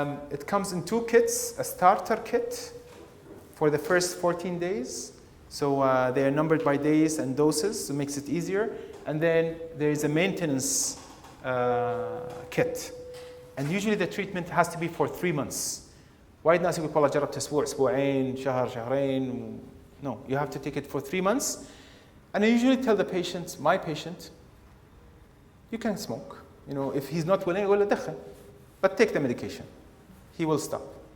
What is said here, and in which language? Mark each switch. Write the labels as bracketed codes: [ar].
[en] It comes in 2 kits, a starter kit for the first 14 days. So they are numbered by days and doses, so it makes it easier. And then there is a maintenance kit. And usually the treatment has to be for 3 months. [ar] وايد ناس يقول والله جربت أسبوع أسبوعين شهر شهرين. [en] No, you have to take it for 3 months. And I usually tell the patient, my patient, you can smoke. You know, if he's not willing, [ar] أقول له دخن. [en] But take the medication. He will stop.